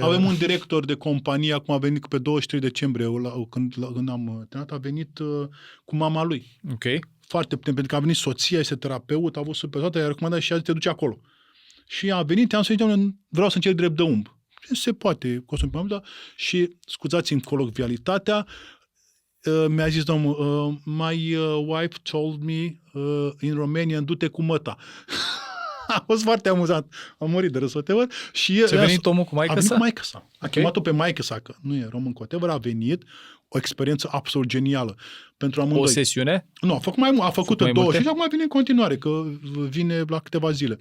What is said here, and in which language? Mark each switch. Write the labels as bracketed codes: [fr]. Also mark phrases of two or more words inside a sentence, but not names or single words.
[ro] Avem un director de companie, acum a venit pe 23 decembrie, când am terminat, a venit cu mama lui. Ok. Foarte puternic, pentru că a venit soția, este terapeut, a avut super toate, i-a recomandat și a zis, te duci acolo. Și a venit, am spus, vreau să încerc drept de umb. Și se poate, și scuzați-mi colocvialitatea, mi-a zis domnul, [en] my wife told me in Romanian, [ro] du-te cu măta. A fost foarte amuzant. Am murit de râs, whatever. Și a venit omul cu maică-sa? A venit cu maică-sa. A chemat-o pe maică-sa, că nu e român, whatever, a venit o experiență absolut genială. Pentru amândoi. O sesiune? Nu, a făcut 2 și acum vine în continuare, că vine la câteva zile.